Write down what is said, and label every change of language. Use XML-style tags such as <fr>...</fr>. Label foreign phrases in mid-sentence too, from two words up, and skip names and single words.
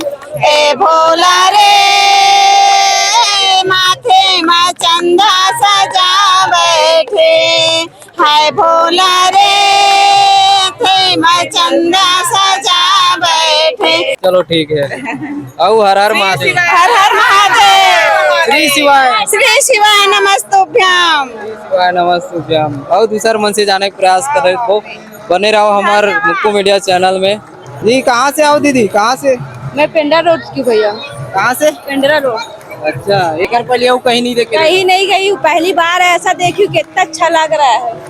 <hi>ए भोला रे माथे में चंदा सजा बैठे, हाय भोला रे मैं चंदा सजा बैठे। चलो ठीक है। औ हर हर महादेव। हर हर महादेव।</hi> <sa>श्री शिवाय। श्री शिवाय नमस्तुभ्यम। शिवाय नमस्तुभ्यम।</sa> <hi>और दूसर मन से जाने का प्रयास कर रहे हो, बने रहो हमारे मुक्को मीडिया चैनल में। जी, कहाँ से आओ दीदी? कहाँ से? मैं पेंडा रोड की भैया। कहाँ से? पेंडरा रोड। अच्छा, एक पहले कहीं नहीं देखे? कहीं नहीं गई, पहली बार ऐसा देखी, कितना अच्छा लग रहा है।</hi>